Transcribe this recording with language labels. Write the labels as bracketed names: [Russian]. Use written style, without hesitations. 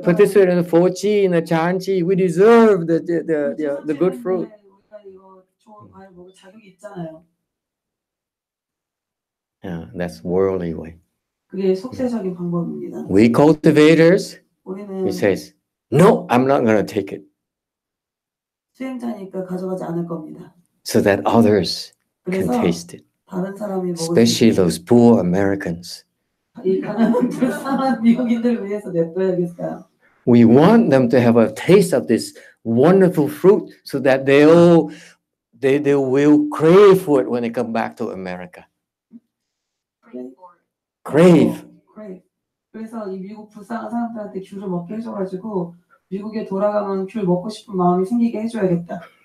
[English] participate in the 4G, in the ChanQi. We deserve the good fruit. [Korean] 우리가 이거 좋은 과일 먹을 자격이 있잖아요. [English] Yeah, that's worldly way. [Korean] 그게 속세적인 방법입니다. [English] We cultivators, [Korean] 우리는 [English] he says, no, I'm not going to take it. [Korean] 수행자니까 가져가지 않을 겁니다. [English] So that others can [Korean] 그래서 [English] taste it. [Korean] 다른 사람이 먹을 [English] Especially [Korean] 수 [English] those poor Americans. [Korean] 이 가난한 불쌍한 미국인들을 위해서 냅둬야겠어요. [English] We want them to have a taste of this wonderful fruit so that they will crave for it when they come back to America. Crave. crave. [Korean] 그래서 이 미국 불쌍한 사람들한테 귤을 먹게 해줘가지고 미국에 돌아가면 귤 먹고 싶은 마음이 생기게 해줘야겠다.